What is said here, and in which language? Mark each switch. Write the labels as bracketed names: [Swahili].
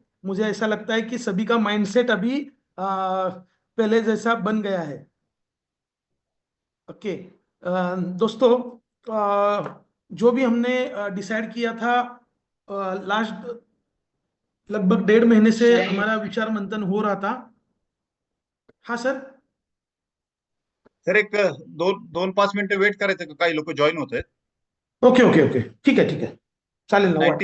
[Hindi] मुझे ऐसा लगता है कि सभी का माइंडसेट अभी पहले जैसा बन गया है। ओके दोस्तों, जो भी हमने डिसाइड किया था लास्ट लगभग 1.5 महीने से हमारा विचार मंथन हो रहा था। हाँ सर। [Marathi] सर एक 2-5 मिनिटं वेट करायचं का? काही लोक जॉईन होत आहेत. [Hindi] ओके ओके ओके, ठीक है ठीक है, [Marathi] चालेल ना, वाट